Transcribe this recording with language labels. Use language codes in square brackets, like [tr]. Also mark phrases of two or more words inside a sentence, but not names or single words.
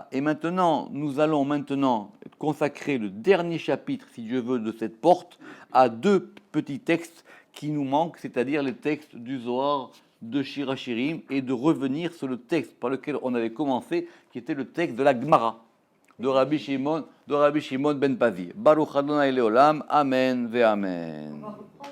[fr] Et maintenant, nous allons consacrer le dernier chapitre, si Dieu veut, de cette porte à deux petits textes qui nous manquent, c'est-à-dire les textes du Zohar, de Shirachirim, et de revenir sur le texte par lequel on avait commencé, qui était le texte de la Gemara, de Rabbi Shimon ben Pazi. [he] ברוך אדני לעולם, אמן ואמן.